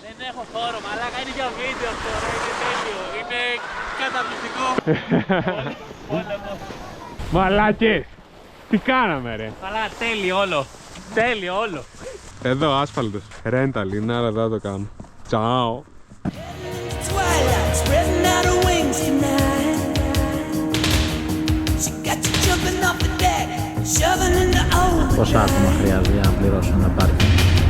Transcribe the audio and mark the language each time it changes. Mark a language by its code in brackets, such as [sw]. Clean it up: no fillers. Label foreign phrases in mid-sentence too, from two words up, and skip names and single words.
[el] Δεν έχω χώρο, μαλάκα, είναι για βίντεο αυτό, είναι τέλειο. Είναι καταπληκτικό. Πόλεμος. Μαλάκες! Τι κάναμε ρε. Καλά, τέλειο όλο. Τέλειο όλο. Εδώ άσφαλτος. Ρένταλ είναι, αλλά δεν θα το κάνω. Τσάω. [en] Twilight spreading out her wings tonight. She got you jumping off the deck, shoving in the old. [el] Πόσα άτομα χρειάζεται για να πληρώσω ένα πάρκινγκ?